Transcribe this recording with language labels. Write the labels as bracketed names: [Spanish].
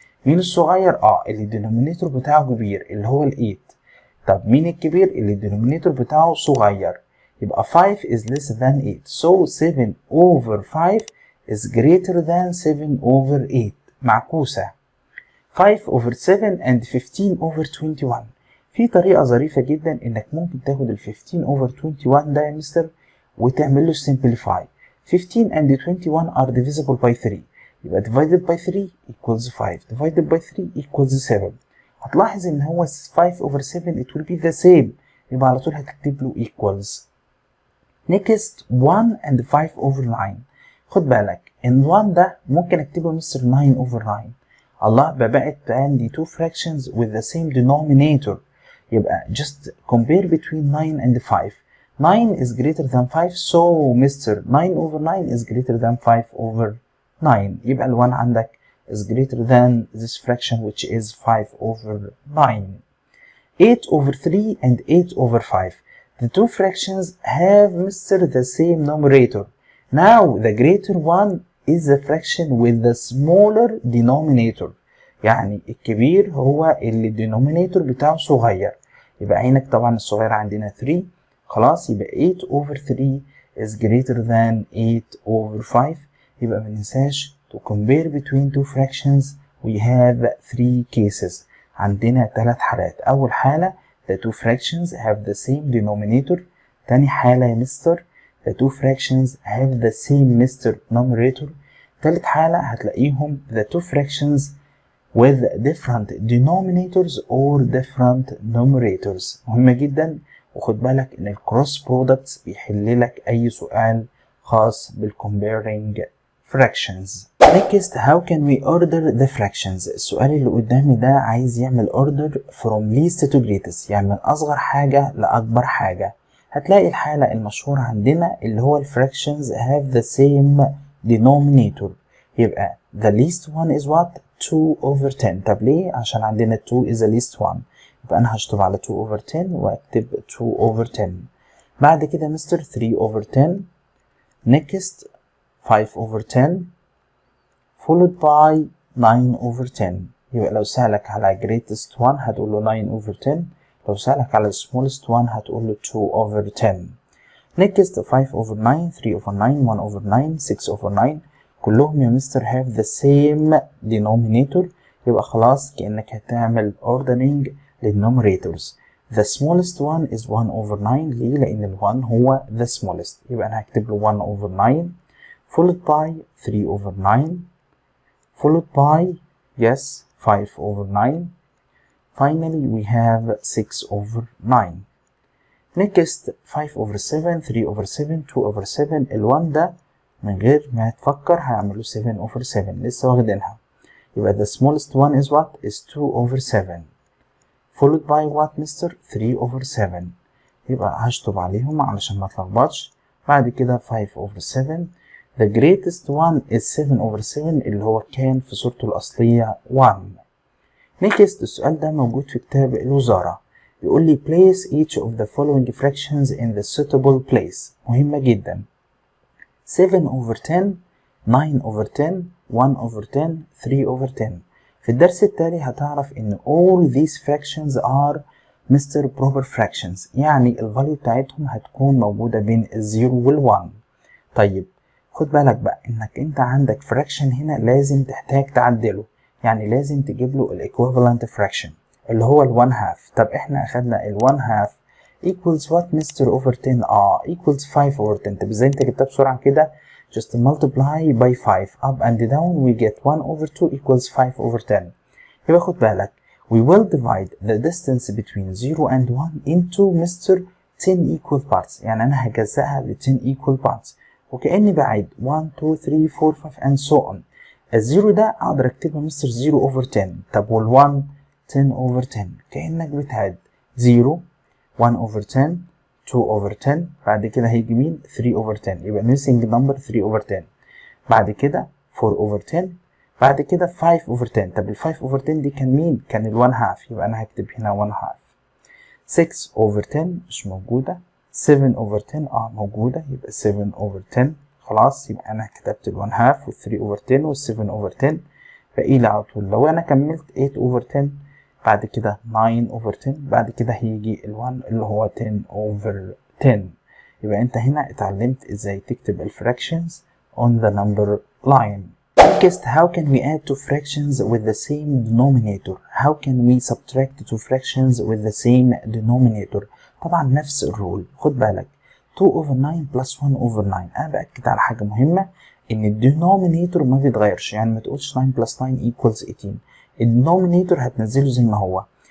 [Arabic] مين الصغير؟ اللي الدينومينيتور بتاعه كبير اللي هو ال 8. طب مين الكبير؟ اللي الدينومينيتور بتاعه صغير. [English] يبقى 5 is less than 8. So 7 over 5 is greater than 7 over 8. معكوسة. 5 over 7 and 15 over 21. [Arabic] في طريقة ظريفة جدا انك ممكن تاخد ال 15 over 21 ده يا مستر وتعمل له simplify. [English] 15 and 21 are divisible by 3. يبقى divided by 3 equals 5. Divided by 3 equals 7. [Arabic] هتلاحظ ان هو [English] 5 over 7 it will be the same. [Arabic] يبقى على طول هتكتب له equals. [English] Next 1 and 5 over 9. [Arabic] خد بالك ان 1 ده ممكن اكتبه مستر 9 over 9. الله بقت عندي [English] two fractions with the same denominator. يبقى just compare between 9 and 5. 9 is greater than 5 so Mr. 9 over 9 is greater than 5 over 9. [Arabic] يبقى ال 1 عندك [English] is greater than this fraction which is 5 over 9. 8 over 3 and 8 over 5. The two fractions have Mr. the same numerator. Now the greater one is the fraction with the smaller denominator. [Arabic] يعني الكبير هو اللي الدينومينيتور بتاعه صغير. يبقى عينك طبعا الصغير عندنا 3. [English] خلاص يبقى 8 over 3 is greater than 8 over 5. [Arabic] يبقى ما ننساش [English] to compare between two fractions we have 3 cases. [Arabic] عندنا 3 حالات. أول حالة [English] the two fractions have the same denominator. [Arabic] تاني حالة يا مستر [English] the two fractions have the same Mr. numerator. [Arabic] تالت حالة هتلاقيهم [English] the two fractions with different denominators or different numerators. [Arabic] مهمة جدا وخد بالك ان الكروس برودكتس بيحل لك اي سؤال خاص بالcomparing fractions. [English] Next how can we order the fractions. [Arabic] السؤال اللي قدامي ده عايز يعمل [English] order from least to greatest [Arabic] يعني من اصغر حاجة لأكبر حاجة. هتلاقي الحالة المشهورة عندنا اللي هو ال [English] fractions have the same denominator. يبقى the least one is what? 2 over 10. [Arabic] طب ليه؟ عشان عندنا [English] 2 is the least one. [Arabic] يبقى أنا هشطب على 2 over 10 وأكتب 2 over 10. بعد كده مستر 3 over 10. [English] Next 5 over 10 followed by 9 over 10. [Arabic] يبقى لو سألك على greatest one هتقول له 9 over 10. لو سألك على smallest one هتقول له 2 over 10. [English] Next 5 over 9 3 over 9 1 over 9 6 over 9. [Arabic] كلهم يا مستر [English] have the same denominator. [Arabic] يبقى خلاص كأنك هتعمل ordering للnumerators. [English] The smallest one is 1 over 9. [Arabic] ليه؟ لأن ال 1 هو [English] the smallest. [Arabic] يبقى أنا هكتب له [English] 1 over 9 followed by 3 over 9 followed by yes 5 over 9. Finally we have 6 over 9. Next 5 over 7 3 over 7 2 over 7. [Arabic] ال 1 ده من غير ما تفكر هعمله 7 over 7 لسه واخدينها. [English] يبقى the smallest one is what? is 2 over 7 followed by what mister? 3 over 7. [Arabic] يبقى هشطب عليهم علشان ما اتلخبطش. بعد كده 5 over 7. [English] the greatest one is 7 over 7 [Arabic] اللي هو كان في صورته الأصلية 1. Next السؤال ده موجود في كتاب الوزارة. [English] بيقول لي place each of the following fractions in the suitable place. [Arabic] مهمة جدا. [English] 7 over 10 9 over 10 1 over 10 3 over 10. [Arabic] في الدرس التالي هتعرف ان [English] all these fractions are Mr. proper fractions [Arabic] يعني الفاليو بتاعتهم هتكون موجودة بين الزيرو والوان. طيب خد بالك بقى انك انت عندك fraction هنا لازم تحتاج تعدله يعني لازم تجيب له [English] equivalent fraction [Arabic] اللي هو ال 1/2. [English] طب احنا اخدنا ال 1/2 equals what Mr. over 10 equals 5 over 10. [Arabic] طب ازاي انت جبتها بسرعة كده؟ [English] just multiply by 5 up and down we get 1 over 2 equals 5 over 10. [Arabic] يبقى خد بالك [English] we will divide the distance between 0 and 1 into Mr. 10 equal parts [Arabic] يعني انا هجزأها ل [English] 10 equal parts وكأني بعيد 1 2 3 4 5 and so on. [Arabic] الزيرو ده اقدر اكتبها مستر 0 over 10. طب وال1 10 over 10 كأنك بتعد 0 1 over 10 2 over 10 بعد كده هيجي مين 3 over 10 يبقى [English] missing number [Arabic] 3 over 10 بعد كده 4 over 10 بعد كده 5 over 10. طب ال 5 over 10 دي كان مين؟ كان ال 1/2 يبقى انا هكتب هنا 1/2. 6 over 10 مش موجودة. 7 over 10 موجودة، يبقى 7 over 10. خلاص، يبقى أنا كتبت ال 1/2 وال 3 over 10 وال 7 over 10. باقي لي على طول لو أنا كملت 8 over 10، بعد كده 9 over 10، بعد كده هيجي ال 1 اللي هو 10 over 10. يبقى أنت هنا اتعلمت إزاي تكتب الفراكشنز [English] on the number line. Next, how can we add two fractions with the same denominator? How can we subtract two fractions with the same denominator? [Arabic] طبعا نفس الرول. خد بالك 2 over 9 plus 1 over 9. أنا بأكد على حاجة مهمة، إن الدينومينيتور ما بيتغيرش، يعني ما تقولش [English] 9 plus 9 equals 18. [Arabic] الدينومينيتور هتنزله زي ما هو.